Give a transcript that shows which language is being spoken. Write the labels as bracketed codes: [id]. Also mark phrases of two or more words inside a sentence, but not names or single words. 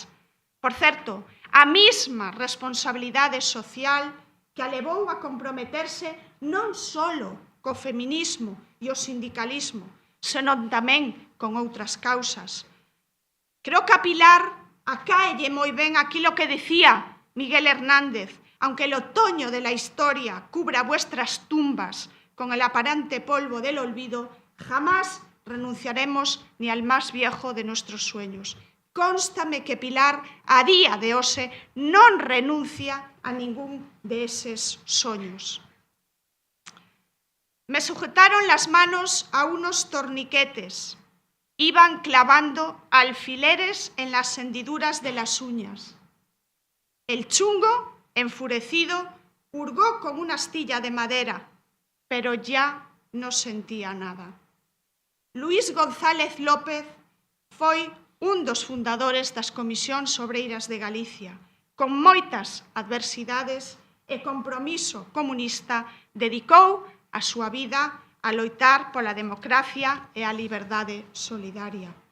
[gl] Por certo, a mesma responsabilidade social que a levou a comprometerse non só co feminismo e o sindicalismo, senón tamén con outras causas. Creo que a Pilar acaelle moi ben aquilo que decía Miguel Hernández, [es] aunque el otoño de la historia cubra vuestras tumbas con el aparente polvo del olvido, jamás renunciaremos ni al más viejo de nuestros sueños. [gl] Cónstame que Pilar, a día de hoxe, non renuncia a ningún de eses soños. [es] Me sujetaron las manos a unos torniquetes. Iban clavando alfileres en las hendiduras de las uñas. El chungo, enfurecido, hurgó con una astilla de madera, pero ya no sentía nada. [gl] Luís González López foi un dos fundadores das Comisións Obreiras de Galicia. Con moitas adversidades e compromiso comunista, dedicou a súa vida a loitar pola democracia e a liberdade solidaria.